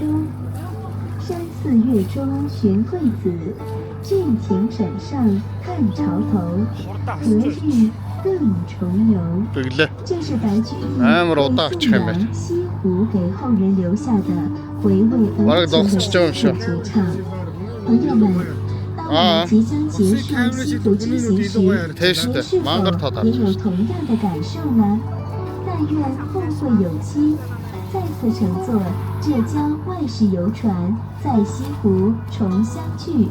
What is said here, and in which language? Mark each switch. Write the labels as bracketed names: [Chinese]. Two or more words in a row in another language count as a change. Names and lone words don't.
[Chinese] 山寺月中寻桂子，郡亭枕上看潮头。何日更重游？ [Mongolian] Тэглээ. [Chinese] 这是白居易 [Mongolian] амар [Chinese] 为 [Mongolian] удаачих [Chinese] 颂 [Mongolian] юм [Chinese] 扬 [Mongolian] байна. [Chinese] 西湖给后人留下的回味 [Mongolian] Бараг [Chinese] 恩情的 [Mongolian] зогсож байгаа юм шиг. [Chinese] 绝唱。朋友们，当我们即将结束西湖之行时，您是否也有同样的感受呢？但愿后会有期，再次乘坐浙江外事游船在西湖重相聚。